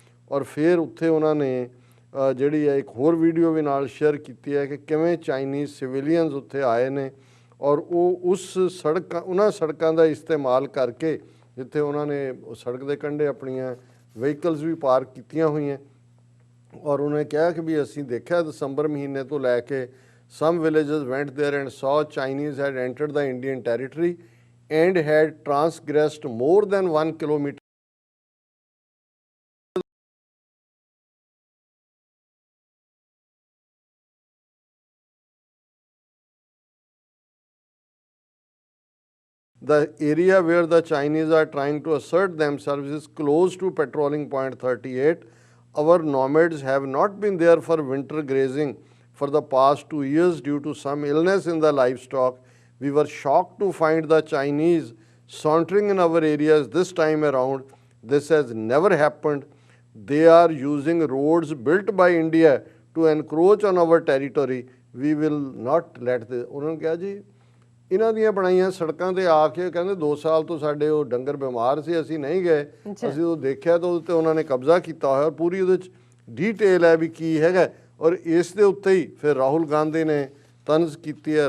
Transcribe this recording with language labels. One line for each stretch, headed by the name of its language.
Punjabi: ਔਰ ਫਿਰ ਉੱਥੇ ਉਹਨਾਂ ਨੇ ਜਿਹੜੀ ਹੈ ਇੱਕ ਹੋਰ ਵੀਡੀਓ ਵੀ ਨਾਲ ਸ਼ੇਅਰ ਕੀਤੀ ਹੈ ਕਿ ਕਿਵੇਂ ਚਾਈਨੀਜ਼ ਸਿਵਿਲੀਅਨਸ ਉੱਥੇ ਆਏ ਨੇ ਔਰ ਉਹ ਉਹਨਾਂ ਸੜਕਾਂ ਦਾ ਇਸਤੇਮਾਲ ਕਰਕੇ ਜਿੱਥੇ ਉਹਨਾਂ ਨੇ ਸੜਕ ਦੇ ਕੰਢੇ ਆਪਣੀਆਂ ਵਹੀਕਲਸ ਵੀ ਪਾਰਕ ਕੀਤੀਆਂ ਹੋਈਆਂ। ਔਰ ਉਹਨੇ ਕਿਹਾ ਕਿ ਵੀ ਅਸੀਂ ਦੇਖਿਆ ਦਸੰਬਰ ਮਹੀਨੇ ਤੋਂ ਲੈ ਕੇ
English: some villagers went there and saw Chinese had entered the Indian territory and had transgressed more than 1 kilometer. The area where the Chinese are trying to assert themselves is close to patrolling point 38. Our nomads have not been there for winter grazing for the past 2 years due to some illness in the livestock. We were shocked to find the Chinese sauntering in our areas this time around. This has never happened. They are using roads built by India to encroach on our territory. We will not let this.
Punjabi: ਉਹਨਾਂ ਨੇ ਕਿਹਾ ਜੀ ਇਹਨਾਂ ਦੀਆਂ ਬਣਾਈਆਂ ਸੜਕਾਂ 'ਤੇ ਆ ਕੇ ਕਹਿੰਦੇ 2 ਸਾਲ ਤੋਂ ਸਾਡੇ ਉਹ ਡੰਗਰ ਬਿਮਾਰ ਸੀ, ਅਸੀਂ ਨਹੀਂ ਗਏ, ਅਸੀਂ ਉਹ ਦੇਖਿਆ ਤਾਂ ਉਹਦੇ 'ਤੇ ਉਹਨਾਂ ਨੇ ਕਬਜ਼ਾ ਕੀਤਾ ਹੋਇਆ। ਪੂਰੀ ਉਹਦੇ 'ਚ ਡੀਟੇਲ ਹੈ ਵੀ ਕੀ ਹੈਗਾ। ਔਰ ਇਸ ਦੇ ਉੱਤੇ ਹੀ ਫਿਰ ਰਾਹੁਲ ਗਾਂਧੀ ਨੇ ਤਨਜ਼ ਕੀਤੀ ਹੈ।